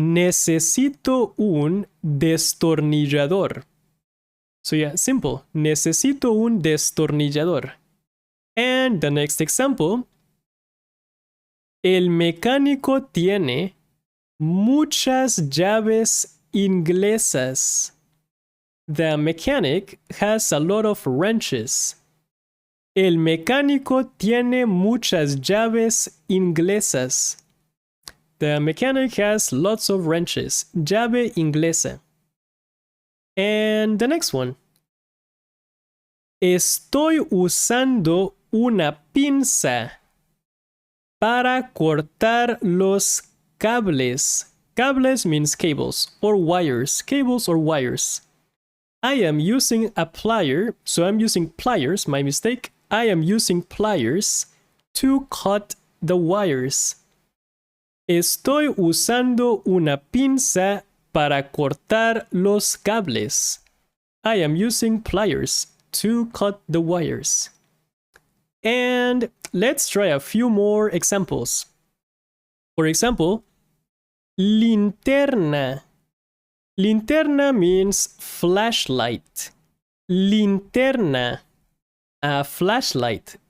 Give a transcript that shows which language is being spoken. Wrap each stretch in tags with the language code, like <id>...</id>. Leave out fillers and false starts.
<es>Necesito un destornillador.</es> <en>So yeah, simple.</en> <es>Necesito un destornillador.</es> <en>And the next example:</en> <es>El mecánico tiene muchas llaves inglesas.</es> <en>The mechanic has a lot of wrenches.</en> <es>El mecánico tiene muchas llaves inglesas.</es> <en>The mechanic has lots of wrenches.</en> <es>Llave inglesa.</es> <en>And the next one:</en> <es>Estoy usando una pinza para cortar los cables.</es> <en>Cables means cables or wires. Cables or wires. I am using a plier, so I'm using pliers, my mistake. I am using pliers to cut the wires.</en> <es>Estoy usando una pinza para cortar los cables.</es> <en>I am using pliers to cut the wires. And let's try a few more examples. For example, linterna. Linterna means flashlight. Linterna, a flashlight.</en>